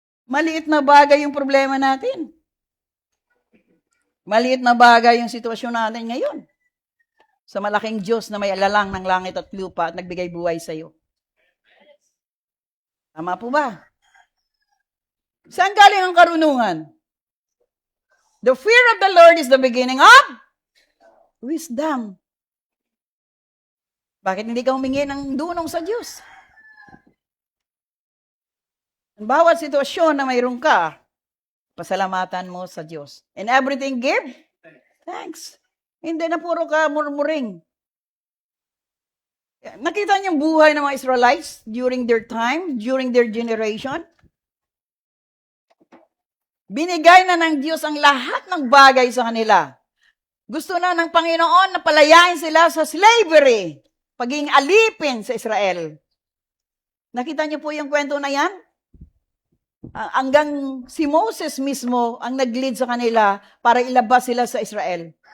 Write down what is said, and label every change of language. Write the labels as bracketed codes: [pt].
[tl] Maliit na bagay yung problema natin. Maliit na bagay yung sitwasyon natin ngayon. Sa malaking Diyos na may alalang ng langit at lupa at nagbigay buhay sa iyo. Tama po ba? Saan galing ang karunungan? [en] The fear of the Lord is the beginning of wisdom. [tl] Bakit hindi ka humingi ng dunong sa Diyos? Ang bawat sitwasyon na mayroon ka, pasalamatan mo sa Diyos. [en] And everything give thanks. [tl] Hindi na puro ka murmuring. Nakita niyo yung buhay ng mga Israelites [en] during their time, during their generation? [tl] Binigay na ng Diyos ang lahat ng bagay sa kanila. Gusto na ng Panginoon na palayain sila sa slavery, pagiging alipin sa Israel. Nakita niyo po yung kwento na yan? Hanggang si Moses mismo ang nag-lead sa kanila para ilabas sila sa Israel.